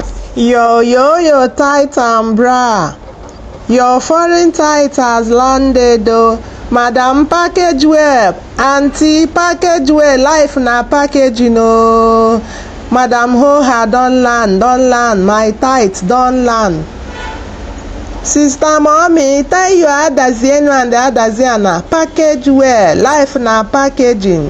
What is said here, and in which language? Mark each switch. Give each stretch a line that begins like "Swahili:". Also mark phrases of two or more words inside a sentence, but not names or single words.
Nigerian Pidgin: Yo, tight and bra. Your foreign tight has landed oh. Madam package well, auntie package well, life na packaging oh. Madam Hoha don land, my tight don land. Sister mommy, tell you adazienu and adaziana, package well, life na packaging.